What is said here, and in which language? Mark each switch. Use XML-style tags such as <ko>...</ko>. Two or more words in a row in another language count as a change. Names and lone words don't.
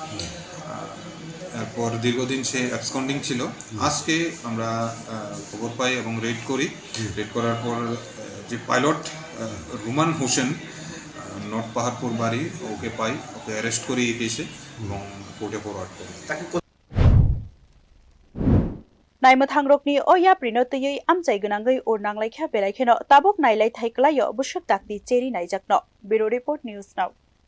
<bn>এরপর দীর্ঘদিন সে অ্যাবসকন্ডিং ছিল। আজকে আমরা খবর পাই এবং রেড করি। রেড করার পর যে পাইলট রুমান হোসেন, নর্থ পাহাড়পুর বাড়ি, ওকে পাই, ওকে অ্যারেস্ট করি এই কেসে এবং কোর্টে ফরওয়ার্ড করি।</bn> <trp>Naimwthangrokni oya prinotiyui amchai gonangai urnanglaikha belaikeno tabok nailai thaiklayo busuk dakti cheri naijakno.</trp> <en>Bureau Report News Now.</en>